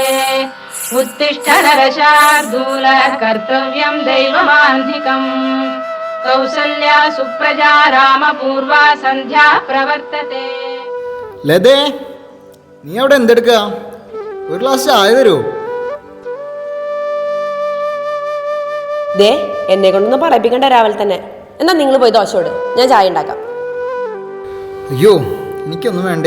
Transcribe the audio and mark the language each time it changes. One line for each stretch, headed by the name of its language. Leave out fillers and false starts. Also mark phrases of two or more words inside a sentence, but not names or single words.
Sanskrit: उत्तिष्ठ नरशार्दूल कर्तव्यं दैवमान्धिकम्. कौसल्या सुप्रजा रामपूर्वा सन्ध्या प्रवर्तते.
Malayalam: ലതേ, നീ അവിടെ എന്തെടുക്ക? ഒരു ഗ്ലാസ് ചായ തരൂ. ദേ, എന്നെ കൊണ്ടൊന്നും പറയിപ്പിക്കണ്ട രാവിലെ തന്നെ. എന്നാ നിങ്ങൾ പോയി ദോശയോട്, ഞാൻ ചായ ഉണ്ടാക്കാം. അയ്യോ, എനിക്കൊന്നും വേണ്ടേ.